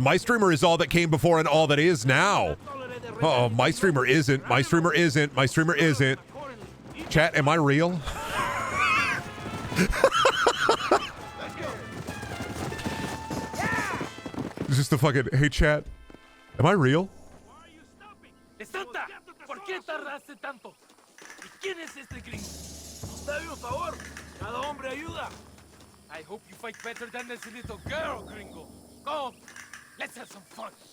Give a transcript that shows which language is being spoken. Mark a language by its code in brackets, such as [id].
[en] My streamer is all that came before and all that is now. Uh-oh, my streamer isn't. My streamer isn't. My streamer isn't. Chat, am I real? It's just a fucking, hey chat, am I real? [es] Santa, ¿por qué tardaste tanto? ¿Y quién es este gringo? Dame un favor, cada hombre ayuda. [en] I hope you fight better than this little girl, gringo. Come, let's have some fun.